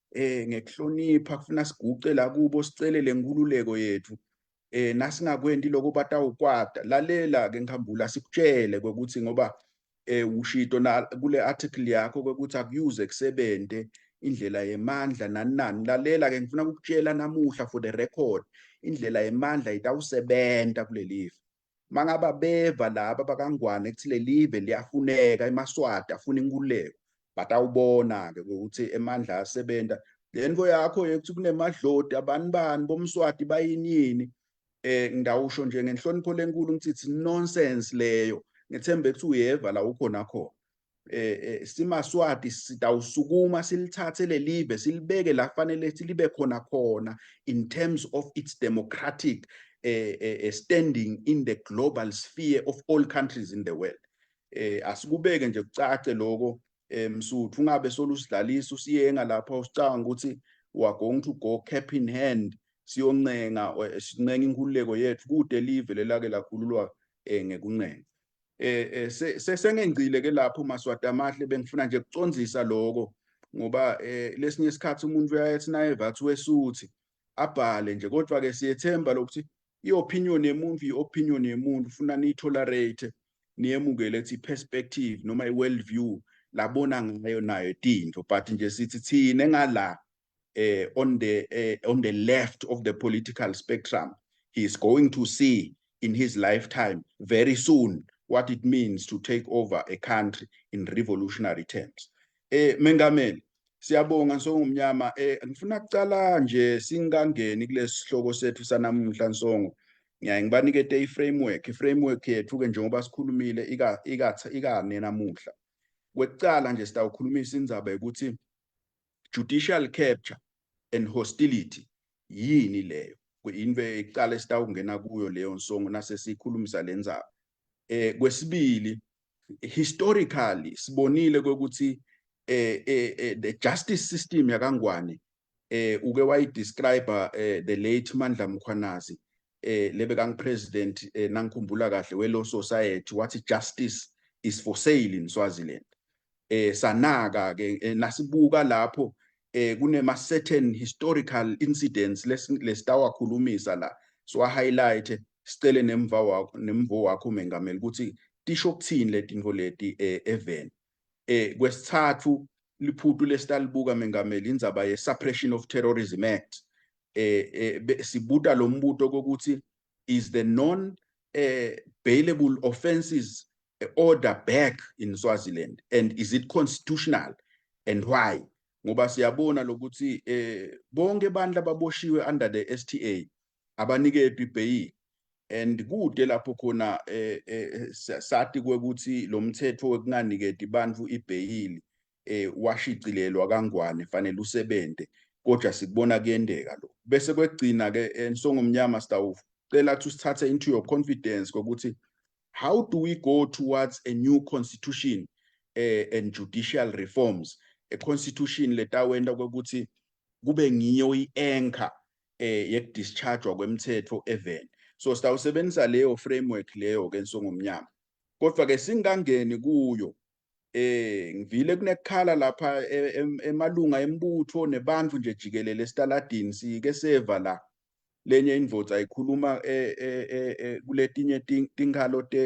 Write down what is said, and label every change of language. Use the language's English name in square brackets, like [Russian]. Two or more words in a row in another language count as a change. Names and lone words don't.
[Swati] Kufuna siguce la kubo, sicele lenkululeko yethu nasingakwendi lokho batawukwata lalela ke ngihambula sikutshele ukuthi ngoba ushito na kule article yakho ukuthi akuyuze kusebente indlela yemandla nani lalela ke ngifuna ukukutshela namuhla [English] for the record [Swati] indlela yemandla itawusebenta kule live mangaba beva laba bakangwane kuthi le live liyafuneka eMaswati afuna inkululeko batawubona ke ukuthi emandla asebenta lento yakho ukuthi kunemadloti bani bomswati bayinini ngidawusho nje ngenhlonipho lenkulu ngithi [English] it's nonsense [Swati] leyo ngethemba ukuthi uyeva la ukhona khona simaswati sitawusukuma silithathe le live silibeke la fanele libe khona [English] in terms of its democratic standing in the global sphere of all countries in the world [Swati] asikubeke nje kucace lokho Msuthu ungabe solusidlalisa usiyenga lapha usicanga ukuthi [English] we are going to go cap in hand [Swati] siyoncenga sincenga inkululeko yethu kude live lelake lakhululwa ngekuncenga sengengcile ke lapho Maswati amahle bengifuna nje kucondzisa lokho ngoba lesinye isikhathi umuntu uyayethi naye vathi wesuthi abhale nje kodwa ke siyethemba lokuthi iopinion yemuntu ufuna niyitolerate niyemukele ethi perspective noma i- [English] world view [Swati] labona ngayo nayo tinto but nje sithi thina engala [English] on the left of the political spectrum he is going to see in his lifetime very soon what it means to take over a country in revolutionary terms [Swati] mengameli siyabonga Nsongomnyama ngifuna kucala nje singangeni kulesi sihloko sethu sanamuhla Nsongo ngibanikete i-framework yethu ke njengoba sikhulumile ikane namuhla kwekucala nje sitawukhulumisa indzaba ukuthi [English] judicial capture and hostility [Swati] yini leyo kuyinve icala sitawungena kuyo leyo Nsongo nasesikhulumisa lendzaba kwesibili historically sibonile ukuthi [English] the justice system [Swati] yakangwane uke wayidescribe [English] the late Mandla Mkhwanazi [Swati] lebekang president nangikhumbula kahle we Law Society wathi [English] justice is for sale in Swaziland [Swati] sanaka ke nasibuka lapho kunema [English] certain historical incidents [Swati] lesitawakhulumisa la [English] so highlight [Swati] sicele nemvo wakho mengameli ukuthi tisho kuthini letinto leti event kwesithathu liphuthu lesitalibuka mengameli indzaba ye Suppression of Terrorism Act sibuta lo mbuto kokuthi [English] is the non bailable offenses order back in Swaziland and is it constitutional and why [Swati] ngoba siyabona lokuthi bonke bandla baboshiwe [English] under the [Swati] STA abaniketwe ibail and kude lapho khona sathi kwekuthi lo mthetho wekunganiketi bantu ibail washicilelwa kangwane fanele usebente kodwa sikubona kuyendeka lo bese kwegcina ke Nsongomnyama sitawucela ukuthi sithathe [English] into your confidence [Swati] ukuthi [English] how do we go towards a new constitution and judicial reforms a constitution [Swati] letawenda kwekuthi kube ngiyo i-anchor yekudischargewa kwemthetho event so sitawusebenzisa leyo framework leyo ke Nsongomnyama kodwa ke singangeni kuyo ngivile kunekhala lapha emalunga embutho nebantu nje jikelele esitaladini sike seva la lenye indvodza ayikhuluma kuletinye tinkhalo